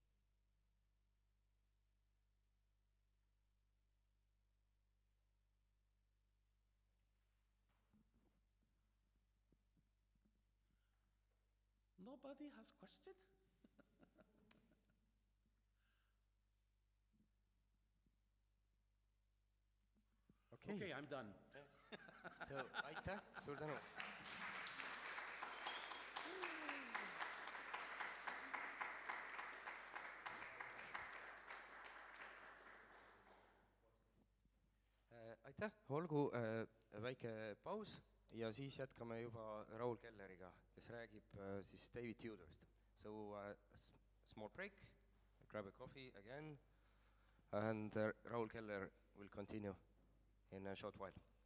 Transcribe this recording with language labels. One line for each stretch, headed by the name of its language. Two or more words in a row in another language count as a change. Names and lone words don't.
English: Nobody has question? Okay, I'm done. So,
Estonian: aitäh, suur tänu. Aitäh, olgu väike paus ja siis jätkame juba Raul Kelleriga, kes räägib siis David Tudorist.
English: So small break, grab a coffee again, and Raul Keller will continue in a short while.